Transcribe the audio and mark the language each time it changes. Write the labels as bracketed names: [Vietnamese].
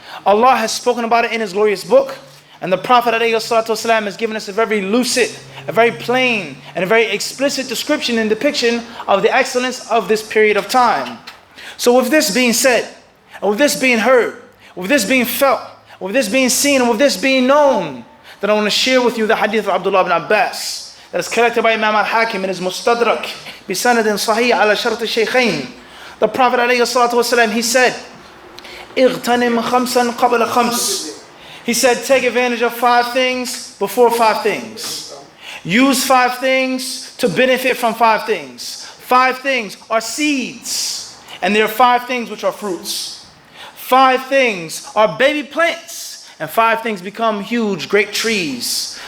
[English] Allah has spoken about it in His glorious book, and the Prophet ﷺ has given us a very lucid, a very plain, and a very explicit description and depiction of the excellence of this period of time. So with this being said, and with this being heard, with this being felt, with this being seen, and with this being known, that I want to share with you the hadith of Abdullah ibn Abbas that is collected by Imam al-Hakim in his Mustadrak [Arabic] bisanadin sahih ala shart al-shaykhain. [English] The Prophet ﷺ, he said, [Arabic] اغتنم خمسا قبل خمس. [English] He said, take advantage of 5 things before 5 things. Use 5 things to benefit from 5 things. 5 things are seeds, and there are 5 things which are fruits. 5 things are baby plants, and 5 things become huge, great trees.